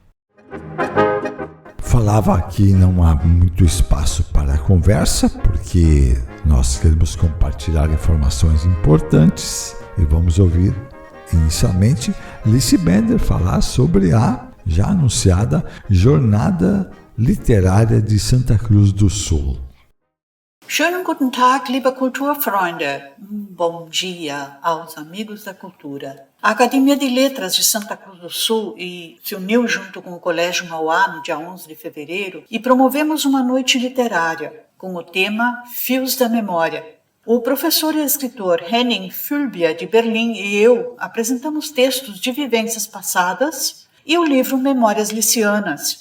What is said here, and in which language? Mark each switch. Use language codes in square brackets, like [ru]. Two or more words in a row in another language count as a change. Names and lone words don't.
[pt] Falava que não há muito espaço para conversa, porque nós queremos compartilhar informações importantes e vamos ouvir inicialmente Lici Bender falar sobre a já anunciada Jornada Literária de Santa Cruz do Sul. [de] Schönen guten Tag, liebe Kulturfreunde. [pt] Bom dia aos amigos da cultura. A Academia de Letras de Santa Cruz do Sul se uniu junto com o Colégio Mauá no dia 11 de fevereiro e promovemos uma noite literária com o tema Fios da Memória. O professor e escritor Henning Fülbia, de Berlim, e eu apresentamos textos de vivências passadas e o livro Memórias Licianas.